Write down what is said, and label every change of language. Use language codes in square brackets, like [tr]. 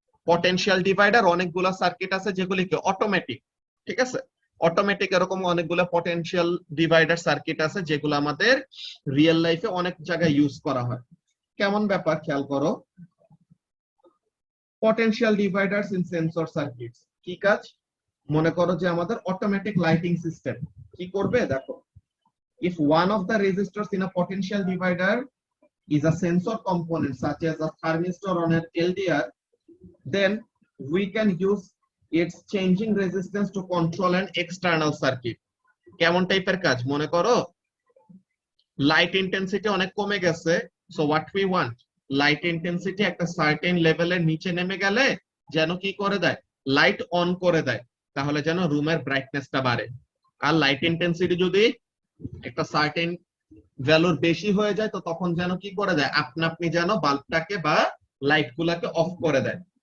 [bn] Potential divider অনেকগুলো circuit আছে যেগুলি কি অটোমেটিক, ঠিক আছে? অটোমেটিক এরকম অনেকগুলো পটেনশিয়াল ডিভাইডার সার্কিট আছে যেগুলো আমাদের রিয়েল লাইফে অনেক জায়গায় ইউজ করা হয়। কেমন ব্যাপার খেয়াল করো, [en] potential dividers in sensor circuits [bn] কি কাজ? মনে করো যে আমাদের অটোমেটিক লাইটিং সিস্টেম কি করবে দেখো, [en] if one of the resistors in a potential divider is a sensor component such as a thermistor on an LDR, then we can use its changing resistance to control an external circuit. [bn] কেমন টাইপের কাজ? মনে করো light intensity অনেক কমে গেছে, [en] so what we want, [bn] light intensity একটা certain লেভেলের নিচে নেমে গেলে যেন কি করে দেয়, লাইট অন করে দেয়, তাহলে যেন রুমের ব্রাইটনেসটা বাড়ে। আর লাইট ইন্টেন্সিটি যদি একটা সার্টেন ভ্যালুর বেশি হয়ে যায় তো তখন যেন কি করে দেয়, আপনি যেন বাল্বটাকে বা লাইট গুলাকে অফ করে দেয়।